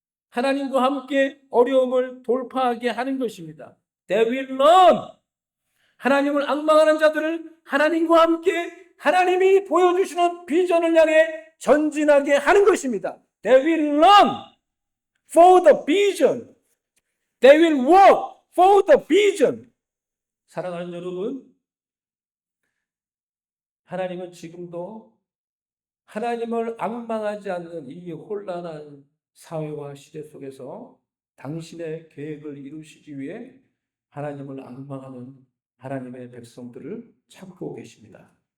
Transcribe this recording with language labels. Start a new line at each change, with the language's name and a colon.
Korean: 하나님과 함께 어려움을 돌파하게 하는 것입니다.
English: They will run.
Korean: 하나님을 앙망하는 자들을 하나님과 함께 하나님이 보여주시는 비전을 향해 전진하게 하는 것입니다.
English: They will run for the vision. They will walk for the vision.
Korean: 사랑하는 여러분, 하나님은 지금도 하나님을 앙망하지 않는 이 혼란한 사회와 시대 속에서 당신의 계획을 이루시기 위해 하나님을 앙망하는 하나님의 백성들을 찾고 계십니다.